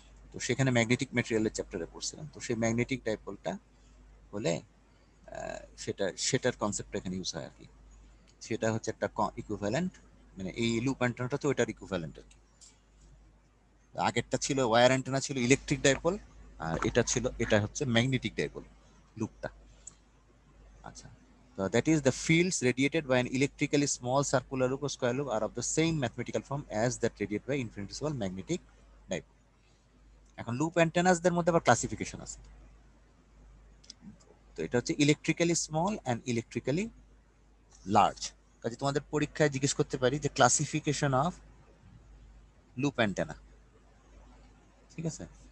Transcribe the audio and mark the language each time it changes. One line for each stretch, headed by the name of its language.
Bangla: তো সেখানে ম্যাগনেটিক ম্যাটেরিয়ালের চ্যাপ্টারে পড়ছিলাম। তো সেই ম্যাগনেটিক ডাইপোলটা হলে সেটার কনসেপ্টটা এখানে ইউজ হয় আর কি। সেটা হচ্ছে একটা ইকুইভ্যালেন্ট, মানে এই লুপ অ্যান্টেনাটা তো ওইটার ইকুইভ্যালেন্ট আর কি। আগেরটা ছিল ওয়্যার অ্যান্টেনা, ছিল ইলেকট্রিক ডাইপোল, আর এটা হচ্ছে ম্যাগনেটিক ডাইপোল লুপটা।
English: আচ্ছা, so that is the fields radiated by an electrically small circular loop or square loop are of the same mathematical form as that radiated by infinitesimal magnetic dipole.
Bangla: এখন loop অ্যান্টেনাসদের মধ্যে আবার classification আছে। তো এটা হচ্ছে electrically small and electrically large. কাজে তোমাদের পরীক্ষায় জিজ্ঞেস করতে পারি যে ক্লাসিফিকেশন অফ লুপ অ্যান্টেনা, ঠিক আছে?